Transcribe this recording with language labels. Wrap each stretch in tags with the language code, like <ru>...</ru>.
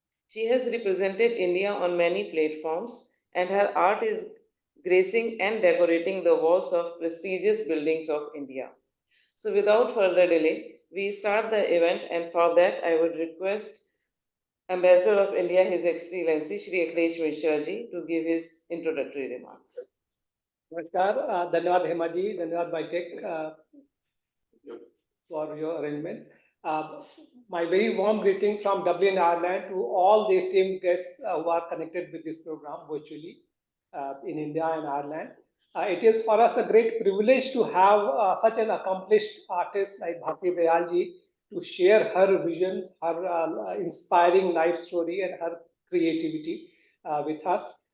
<en>She has represented India on many platforms, and her art is gracing and decorating the walls of prestigious buildings of India. So, without further delay, we start the event, and for that, I would request Ambassador of India, His Excellency Shri Akhilesh Mishra ji, to give his introductory remarks.</en> <hi>नमस्कार धन्यवाद हेमा जी धन्यवाद बाइटेक</hi> <en>for your arrangements. My very warm greetings from Dublin, Ireland to all the esteemed guests who are connected with this program virtually in India and Ireland. It is for us a great privilege to have such an accomplished artist like Bharti Dayal ji to share her visions, her inspiring life story and her creativity with us.</en>